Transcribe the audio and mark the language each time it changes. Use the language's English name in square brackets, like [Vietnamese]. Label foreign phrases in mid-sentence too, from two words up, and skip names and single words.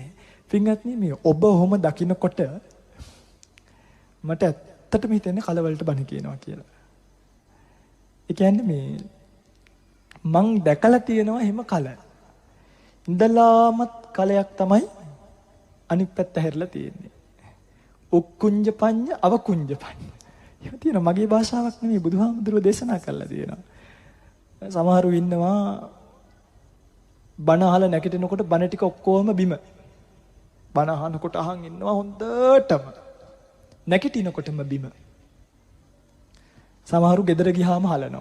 [Sinhala] පින්වත්නි, මේ ඔබ ඔහොම දකින්නකොට මට ඇත්තටම හිතෙන්නේ කලවලට බණ කියනවා කියලා. ඒ කියන්නේ මේ මං දැකලා තියෙනවා එහෙම කල. ඉඳලාමත් කලයක් තමයි අනිත් පැත්ත හැරලා තියෙන්නේ. [Pali] උක්කුංජ පඤ්ඤ අවකුංජ පඤ්ඤ. [Sinhala] ඒක තියෙනවා මගේ භාෂාවක් නෙමෙයි බුදුහාමුදුරුවෝ දේශනා කළා තියෙනවා. සමහරු ඉන්නවා බණ අහලා නැගිටිනකොට බණ ටික ඔක්කොම බිම. බණ අහනකොට අහන් ඉන්නවා හොඳටම. නැගිටිනකොටම බිම. සමහරු ගෙදර ගියාම හලනවා.